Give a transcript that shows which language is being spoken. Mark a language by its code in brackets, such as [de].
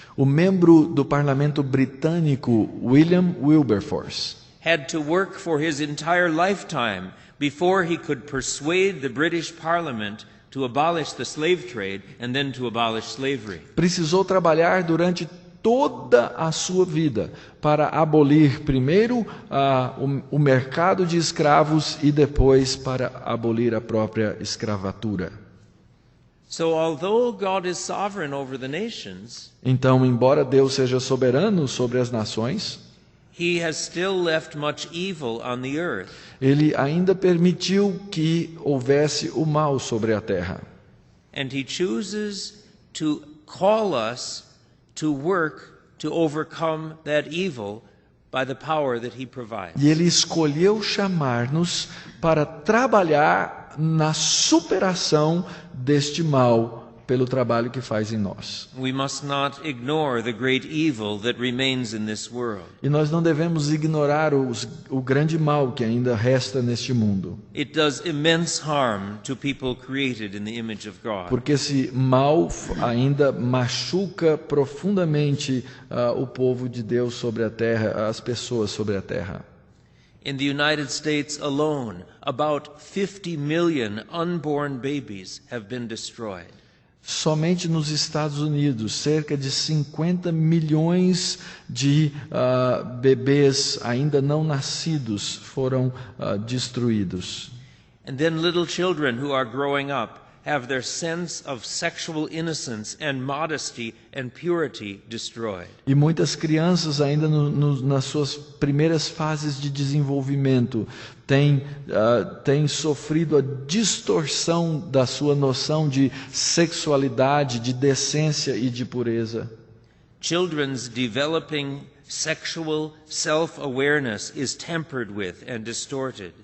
[pt] O membro do parlamento britânico, William Wilberforce, [en] had to work for his entire lifetime before he could persuade the British Parliament to abolish the slave trade and then to abolish slavery. [pt] precisou trabalhar durante toda a sua vida para abolir primeiro o mercado de escravos e depois para abolir a própria escravatura. [en] So although God is sovereign over the nations, [pt] Então, embora Deus seja soberano sobre as nações, [en] he has still left much evil on the earth. [pt] ele ainda permitiu que houvesse o mal sobre a terra. [en] And he chooses to call us to work to overcome that evil by the power that he provides. [pt] E ele escolheu chamar-nos para trabalhar na superação deste mal pelo trabalho que faz em nós. [en] We must not ignore the great evil that remains in this world. [pt] E nós não devemos ignorar o grande mal que ainda resta neste mundo. [en] It does immense harm to people created in the image of God. [pt] Porque esse mal ainda machuca profundamente o povo de Deus sobre a terra, as pessoas sobre a terra. [en] In the United States alone, about 50 million unborn babies have been destroyed. [pt] Somente nos Estados Unidos, cerca de 50 milhões de bebês ainda não nascidos foram destruídos. [en] And then little children who are growing up have their sense of sexual innocence and modesty and purity destroyed. [pt] E muitas crianças ainda nas suas primeiras fases de desenvolvimento têm sofrido a distorção da sua noção de sexualidade, de decência e de pureza. [en] Children's developing sexual self-awareness is tempered with and distorted.